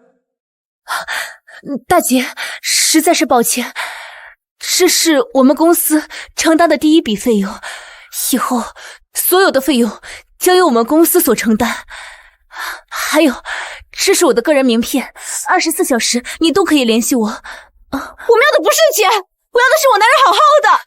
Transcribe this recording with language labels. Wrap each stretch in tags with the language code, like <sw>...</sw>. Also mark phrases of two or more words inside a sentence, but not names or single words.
<zh>大姐，實在是抱歉，這是我們公司承擔的第一筆費用，以後所有的費用將由我們公司所承擔。還有，這是我的個人名片，24小時你都可以聯繫我。我們要的不是錢，我要的是我男人好好的。</zh>